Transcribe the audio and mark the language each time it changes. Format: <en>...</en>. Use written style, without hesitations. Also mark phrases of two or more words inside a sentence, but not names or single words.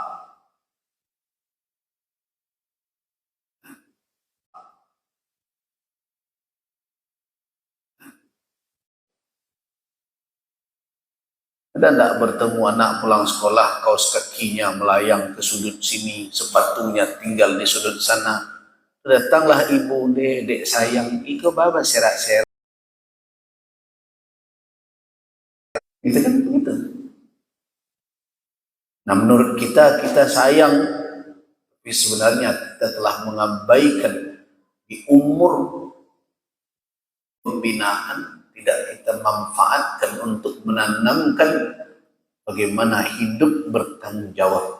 <id>Ada tidak bertemu anak pulang sekolah, kaos kakinya melayang ke sudut sini, sepatunya tinggal di sudut sana. Datanglah ibu, dek sayang,</id> <min>iko baba serak-serak.</min> <id>Itu kan begitu. Nah, menurut kita sayang, tapi sebenarnya kita telah mengabaikan di umur pembinaan, tidak kita manfaatkan untuk menanamkan bagaimana hidup bertanggung jawab.</id>